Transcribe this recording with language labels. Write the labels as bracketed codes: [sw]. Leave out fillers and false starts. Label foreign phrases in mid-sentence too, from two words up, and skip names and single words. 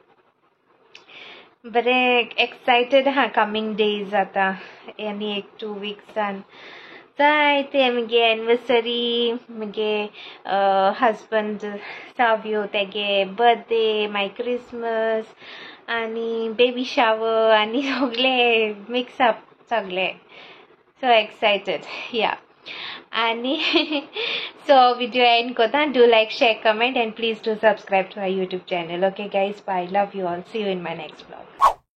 [kok] बरें एक्सायटेड आहा [en] coming days [kok] आतां आनी 1-2 weeksan जायते म्हगे एनिवर्सरी म्हगे हजबंड साव्यो तेगे [en] birthday my Christmas [kok] आनी [en] baby shower [kok] आनी सगळे [en] mix up [kok] सगळे [en] so excited [kok] या आणि [en] so video end [kok] करता. [en] Do like, share, comment and please do subscribe to our YouTube channel. Okay guys, Bye. Love you all. See you in my next blog.